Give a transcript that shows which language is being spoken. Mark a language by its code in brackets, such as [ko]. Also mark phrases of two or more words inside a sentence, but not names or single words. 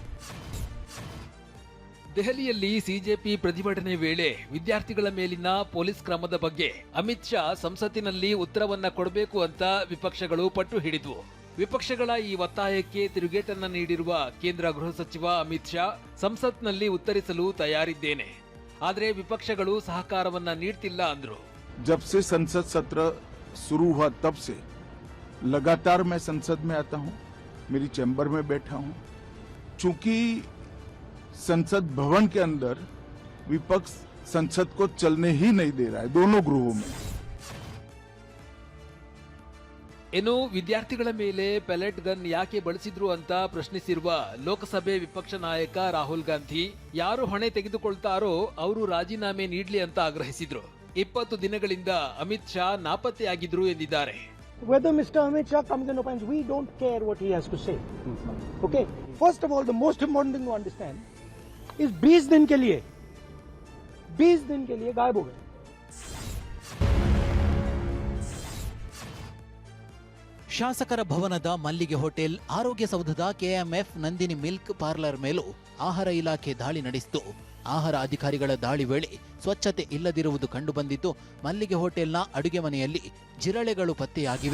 [kn] ದೆಹಲಿಯಲ್ಲಿ ಸಿಜೆಪಿ ಪ್ರತಿಭಟನೆ ವೇಳೆ ವಿದ್ಯಾರ್ಥಿಗಳ ಮೇಲಿನ ಪೊಲೀಸ್ ಕ್ರಮದ ಬಗ್ಗೆ ಅಮಿತ್ ಶಾ ಸಂಸತ್ತಿನಲ್ಲಿ ಉತ್ತರವನ್ನ ಕೊಡಬೇಕು ಅಂತ ವಿಪಕ್ಷಗಳು ಪಟ್ಟು ಹಿಡಿದ್ವು. ವಿಪಕ್ಷಗಳ ಈ ಒತ್ತಾಯಕ್ಕೆ ತಿರುಗೇಟನ್ನ ನೀಡಿರುವ ಕೇಂದ್ರ ಗೃಹ ಸಚಿವ ಅಮಿತ್ ಶಾ, ಸಂಸತ್ನಲ್ಲಿ ಉತ್ತರಿಸಲು ತಯಾರಿದ್ದೇನೆ, ಆದರೆ ವಿಪಕ್ಷಗಳು ಸಹಕಾರವನ್ನ ನೀಡ್ತಿಲ್ಲ ಅಂದ್ರು. [hi] जब से संसद सत्र शुरू हुआ तब से लगातार मैं संसद में आता हूं, मेरी चैम्बर में बैठा हूं. चूंकि संसद भवन के अंदर विपक्ष संसद को चलने ही नहीं दे रहा है, दोनों गृहों में. [kn] ಇನ್ನು ವಿದ್ಯಾರ್ಥಿಗಳ ಮೇಲೆ [en] pellet gun [kn] ಯಾಕೆ ಬಳಸಿದ್ರು ಅಂತ ಪ್ರಶ್ನಿಸಿರುವ ಲೋಕಸಭೆ ವಿಪಕ್ಷ ನಾಯಕ ರಾಹುಲ್ ಗಾಂಧಿ, ಯಾರು ಹೊಣೆ ತೆಗೆದುಕೊಳ್ತಾರೋ ಅವರು ರಾಜೀನಾಮೆ ನೀಡ್ಲಿ ಅಂತ ಆಗ್ರಹಿಸಿದ್ರು. 20 ದಿನಗಳಿಂದ ಅಮಿತ್ ಶಾ ನಾಪತ್ತೆಯಾಗಿದ್ರು ಎಂದಿದ್ದಾರೆ. [en] Whether Mr. Amit Shah comes and opines, we don't care what he has to say. Okay? First of all, the most important thing to understand is [hi] 20 दिन के लिए गायब हो गए. [kn] ಶಾಸಕರ ಭವನದ ಮಲ್ಲಿಗೆ ಹೋಟೆಲ್, ಆರೋಗ್ಯ ಸೌಧದ ಕೆಎಂಎಫ್ ನಂದಿನಿ [en] milk parlour [kn] ಮೇಲೂ ಆಹಾರ ಇಲಾಖೆ ದಾಳಿ ನಡೆಸಿತು. ಆಹಾರ ಅಧಿಕಾರಿಗಳ ದಾಳಿ ವೇಳೆ ಸ್ವಚ್ಛತೆ ಇಲ್ಲದಿರುವುದು ಕಂಡುಬಂದಿದ್ದು, ಮಲ್ಲಿಗೆ ಹೋಟೆಲ್ನ ಅಡುಗೆ ಮನೆಯಲ್ಲಿ ಜಿರಳೆಗಳು ಪತ್ತೆಯಾಗಿವೆ.